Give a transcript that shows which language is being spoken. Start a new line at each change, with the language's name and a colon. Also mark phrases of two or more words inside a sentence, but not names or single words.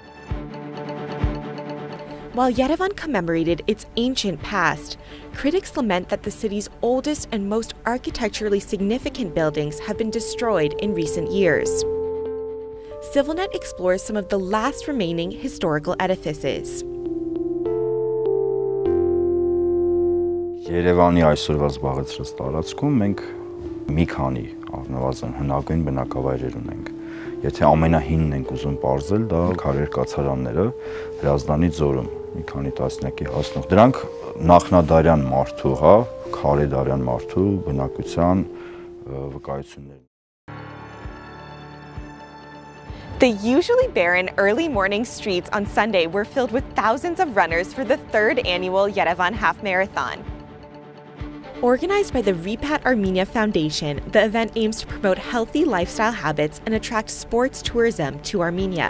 English: While Yerevan commemorated its ancient past, critics lament that the city's oldest and most architecturally significant buildings have been destroyed in recent years. Civilnet explores some of the last remaining historical edifices.
Armenian: Երևանի այսօրվա զբաղեցրած տարածքում մենք մի քանի առնվազն հնագույն բնակավայրեր ունենք։ Եթե ամենահինն ենք ուզում պարզել, դա քարեր կացարանները Հրազդանի ձորում, մի քանի տասնյակի հասնող։ Դրանք նախնադարյան մարդու, քարեդարյան մարդու բնակության վկայություններն։
English: The usually barren early morning streets on Sunday were filled with thousands of runners for the third annual Yerevan half marathon. Organized by the Repat Armenia Foundation, the event aims to promote healthy lifestyle habits and attract sports tourism to Armenia.